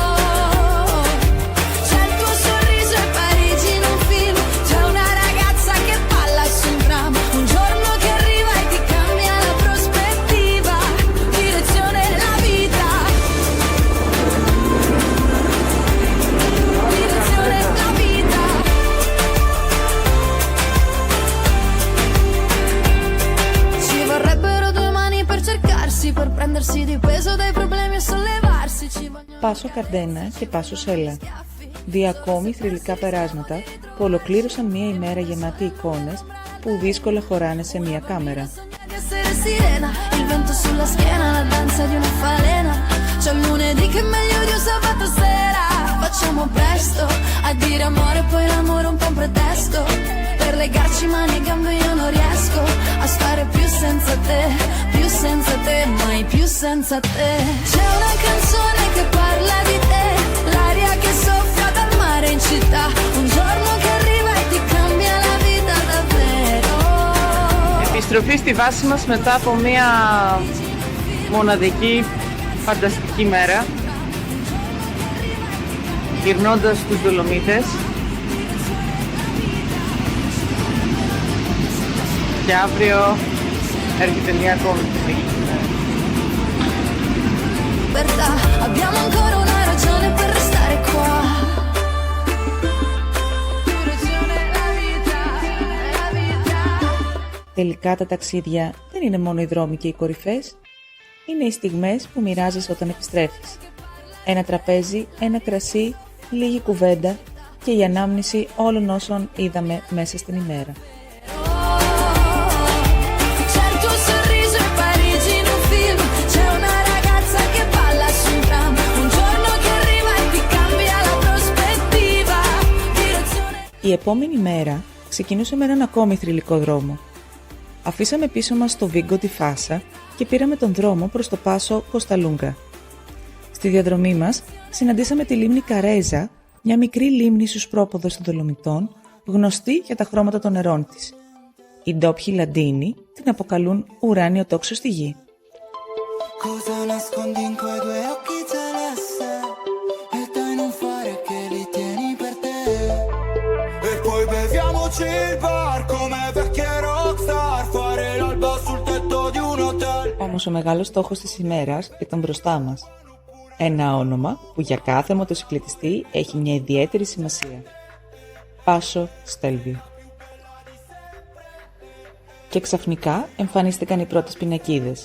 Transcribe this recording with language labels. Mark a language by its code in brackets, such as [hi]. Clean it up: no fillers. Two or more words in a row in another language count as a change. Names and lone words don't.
[it] C'è il tuo sorriso e Parigi in un film, c'è una ragazza che balla su un tram, un giorno che arriva e ti cambia la prospettiva, direzione la vita, direzione la vita. Ci vorrebbero due mani per cercarsi, per prendersi di peso dai problemi e sollevarsi. Ci vogliono [el] Πάσο Καρντένα και Πάσο Σέλα. Δύο ακόμη θρυλικά περάσματα που ολοκλήρωσαν μια ημέρα γεμάτη εικόνες που δύσκολα χωράνε σε μια κάμερα. [it] di essere sirena, il vento sulla schiena, la danza di una falena. C'è il lunedì che è meglio di un sabato sera. Facciamo presto a dire amore, poi l'amore è un po' un pretesto. Per legarci mani e gambe io non riesco a stare più senza te, mai più senza te. C'è una canzone che parla di te, l'aria che soffia dal mare in città, un giorno che arriva e ti cambia la vita davvero. [el] Επιστροφή στη βάση μας μετά από μια μοναδική, φανταστική μέρα, γυρνώντας στους Δολομίτες. Και αύριο έρχεται μια ακόμη φυσική. [it] Abbiamo ancora una ragione per restare qua. [el] Τελικά τα ταξίδια δεν είναι μόνο οι δρόμοι και οι κορυφές, είναι οι στιγμές που μοιράζεσαι όταν επιστρέφεις. Ένα τραπέζι, ένα κρασί, λίγη κουβέντα και η ανάμνηση όλων όσων είδαμε μέσα στην ημέρα. C'è il tuo sorriso e Parigi in un film, c'è una ragazza che balla su un tram, un giorno che arriva e ti cambia la prospettiva, direzione. Η επόμενη μέρα ξεκινούσε με έναν ακόμη θρυλικό δρόμο. Αφήσαμε πίσω μας το Βίγκο τη Φάσα και πήραμε τον δρόμο προς το Πάσο Κοσταλούγκα. Στη διαδρομή μας συναντήσαμε τη λίμνη Καρέζα, μια μικρή λίμνη στους πρόποδες των Δολομητών, γνωστή για τα χρώματα των νερών της. Οι ντόπιοι Λαντίνοι την αποκαλούν ουράνιο τόξο στη γη. [it] Cosa nascondi in quei due occhi celeste e dai non fare che li tieni per te. E poi beviamoci il bar come vecchie rockstar, fare l'alba sul tetto di un hotel. [el] Όμως ο μεγάλος στόχος της ημέρας ήταν μπροστά μας. Ένα όνομα που για κάθε μοτοσυκλετιστή έχει μια ιδιαίτερη σημασία. Πάσο Στέλβιο. Και ξαφνικά εμφανίστηκαν οι πρώτες πινακίδες.